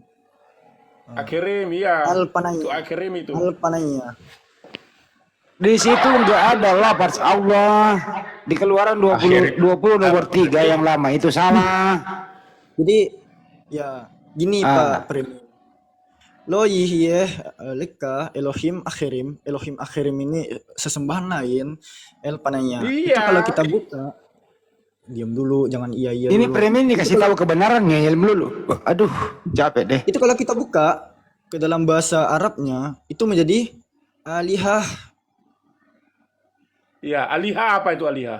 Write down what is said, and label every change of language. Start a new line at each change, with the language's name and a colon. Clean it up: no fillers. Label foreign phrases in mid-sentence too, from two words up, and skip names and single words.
Indonesian: Akhirim iya.
Hebrew: על פניי.
Indonesian: Itu akhirim itu.
Hebrew: על פניי.
Indonesian: Di situ enggak ada lafaz Allah. Di Keluaran 20 nomor 3 yang lama itu salah. Jadi ya gini Pak Premier.
Hebrew: לא יהיה לך אלוהים אחרים. אלוהים אחרים
Indonesian: ini sesembahan lain.
Hebrew: על פניי.
Indonesian: Iya. Itu kalau kita buka. Diam dulu, jangan iya Ini dulu. Framing dikasih tahu kebenaran ngeyel melulu. Aduh, capek deh. Itu kalau kita buka ke dalam bahasa Arabnya itu menjadi alihah. Iya, alihah apa itu alihah?